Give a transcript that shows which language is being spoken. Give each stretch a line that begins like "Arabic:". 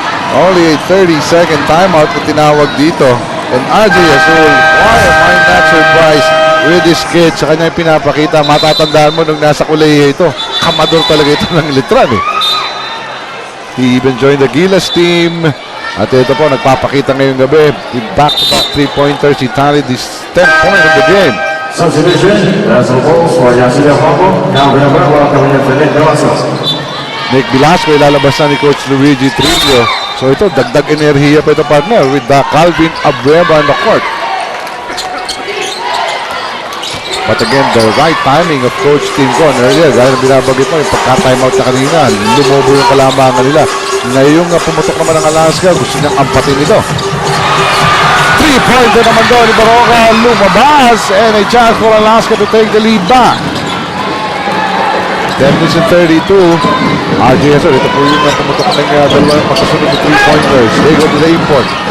English: Only a 30-second timeout
Filipino: na tinawag dito.
English: And RJ Azul, why am I not surprised with this kid
Filipino: sa kanyang pinapakita? Matatandaan mo nung nasa kulehiyo ito. Kamador talaga ito ng litran eh.
English: He even joined the Gilas team.
Filipino: At ito po, nagpapakita ngayong gabi.
English: With back-to-back three-pointers, he tallied this 10th point of the game. Substitution, that's the balls for Yancy Del Campo. Now welcoming in for Nick Velasco.
Filipino: Nick Velasco, ilalabas na ni Coach Luigi Trillo. So ito, dagdag enerhiya pa ito
English: partner with Calvin Abueva on the court. But again, the right timing of Coach Tim Con earlier,
Filipino: dahil binabagit mo yung pagka-timeout na kanina, lumobo yung kalamangan nila. Ngayong pumutok naman ng Alaska, gusto niyang ampatin ito. 3-pointer naman doon ni Baroka, lumabas,
English: and a chance for Alaska to take the lead back. 10 minutes and 32.
Filipino: RJ Azul, ito po yung pumutok ng dalawang magkasunod na 3-pointers.
English: They go to the import.